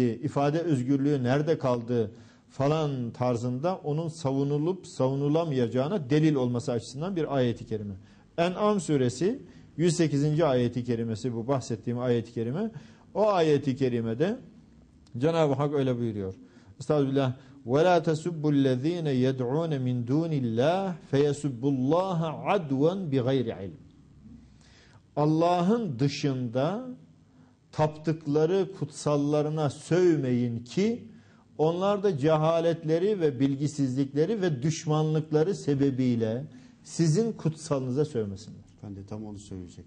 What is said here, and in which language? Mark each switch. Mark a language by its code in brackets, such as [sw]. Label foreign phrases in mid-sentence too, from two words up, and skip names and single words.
[tr] İfade özgürlüğü nerede kaldı? Falan tarzında onun savunulup savunulamayacağına delil olması açısından bir ayet-i kerime. En'am suresi 108. ayet-i kerimesi bu bahsettiğim ayet-i kerime. O ayet-i kerimede Cenab-ı Hak öyle buyuruyor. Estağfirullah. [ar] وَلَا تَسُبُّ الَّذ۪ينَ يَدْعُونَ مِنْ دُونِ اللّٰهِ فَيَسُبُّ اللّٰهَ عَدْوًا بِغَيْرِ عِلْمٍ. [tr] Allah'ın dışında taptıkları kutsallarına sövmeyin ki onlar da cehaletleri ve bilgisizlikleri ve düşmanlıkları sebebiyle sizin kutsalınıza sövmesinler. Ben de tam onu söyleyecektim.